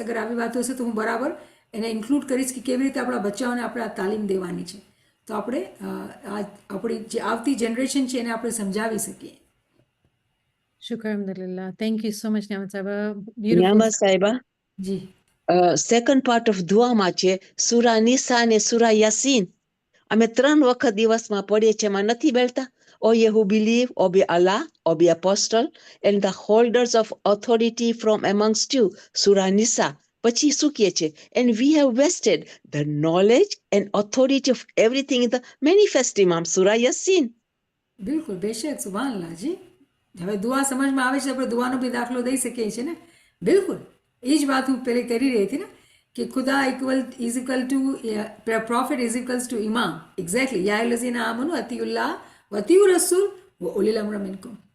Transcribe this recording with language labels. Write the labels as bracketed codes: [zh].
[gu] અગર આવી વાતો હશે તો હું બરાબર એને ઇન્ક્લુડ કરીશ કે કેવી રીતે આપણા બચ્ચાઓને આપણે આ તાલીમ દેવાની છે, તો આપણે આપણી જે આવતી જનરેશન છે એને આપણે સમજાવી શકીએ. [en] Shukr, alhamdulillah. Thank you so much, Niamat Sahaba. Beautiful. Nyama Sahiba, [gu] G [en] second part of [gu] દુઆમાં છે સુરા નિસા અને સુરા યાસીન. અમે 3 વખત દિવસમાં પઢીએ છીએ, એમાં નથી બેલતા. [en] O ye who believe, obey Allah, obey apostle, and the holders of authority from amongst you. સુરા નિસા. [gu] પછી શું કહે છે? [en] And we have vested the knowledge and authority of everything in the manifest Imam. [gu] સુરા યાસીન. બિલકુલ, બેશક, સુભાનઅલ્લાહ. જી હવે દુઆ સમજમાં આવે છે, આપણે દુઆનો બી દાખલો દઈ શકીએ છીએ ને. બિલકુલ એ જ વાત હું પહેલે કરી રહી હતી ને કે [en] ખુદા is equal to prophet is equals to ઇમામ. [gu] Exactly. [ar] યા અલ્લઝીના આમનુ અતિઉલ્લાહ વ અતિઉર રસૂલ વ ઉલિલ અમ્ર મિનકુમ.